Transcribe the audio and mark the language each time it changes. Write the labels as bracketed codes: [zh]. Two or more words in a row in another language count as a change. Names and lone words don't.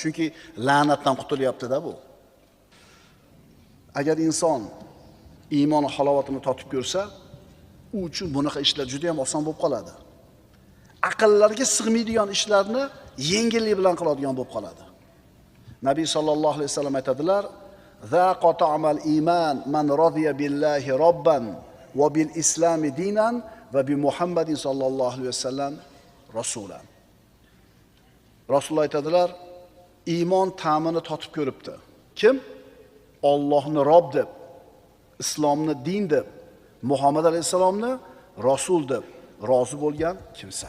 [uz] Chunki la'natdan qutulyapti-da bu. Agar inson iymon halovatini totib ko'rsa, u uchun bunaqa ishlar juda ham oson bo'lib qoladi. Aqllarga sig'maydigan ishlarni yengillik bilan qiladigan bo'lib qoladi. Nabiy sallallohu alayhi vasallam aytadilar: [ar] "ذاق طعم الإيمان من رضي بالله ربا وبالإسلام دينا وبمحمد صلى الله عليه وسلم رسولا. [uz] Rasululloh aytadilar, iymon ta'mini totib ko'ribdi. Kim? Allohni Rob deb, islomni din deb, Muhammad alayhisalomni rasul deb rozi bo'lgan kimsa.